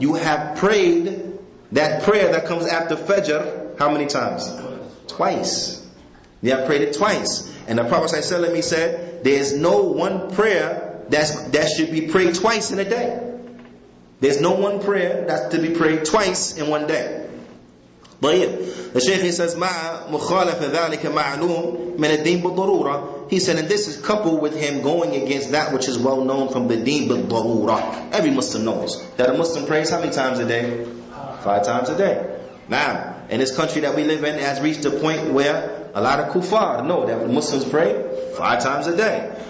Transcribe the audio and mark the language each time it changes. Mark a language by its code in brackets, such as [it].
[en] You have prayed that prayer that comes after Fajr, how many times? Twice. You have prayed it twice. And the Prophet ﷺ, he said, there is no one prayer that should be prayed twice in a day. There's no one prayer that's to be prayed twice in one day. [ar] طيب. [en] The Shaykh, he says, [ar] مع مخالف ذلك معلوم من الدين بالضرورة. [en] He said, and this is coupled with him going against that which is well known from the deen بالضرورة. Every Muslim knows that a Muslim prays how many times a day? 5 times a day. Now, in this country that we live in, it has reached a point where a lot of kuffar know that Muslims pray 5 times a day.